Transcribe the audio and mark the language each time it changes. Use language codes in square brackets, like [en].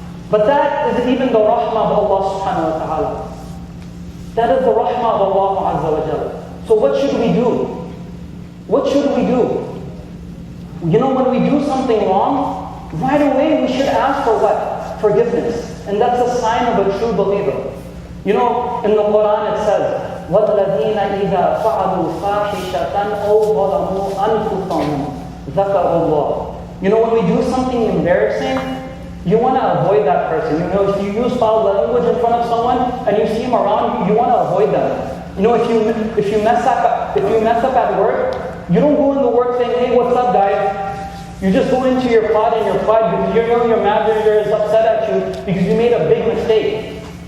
[en] But that is even the rahmah of Allah subhanahu wa ta'ala. That is the rahmah of Allah Azza wa Jalla. So what should we do? What should we do? When we do something wrong, right away we should ask for what? Forgiveness. And that's a sign of a true believer. In the Quran it says, [ar] وَالَّذِينَ إِذَا فَعَلُوا فَاحِشَةً أَوْ ظَلَمُوا أَنفُسَهُمْ ذَكَرُوا اللَّهَ. [en] When we do something embarrassing, you want to avoid that person. If you use foul language in front of someone and you see him around, you want to avoid them. If you mess up at work, you don't go into work saying, hey, what's up, guys? You just go into your pod and your pride because your manager is upset at you because you made a big mistake.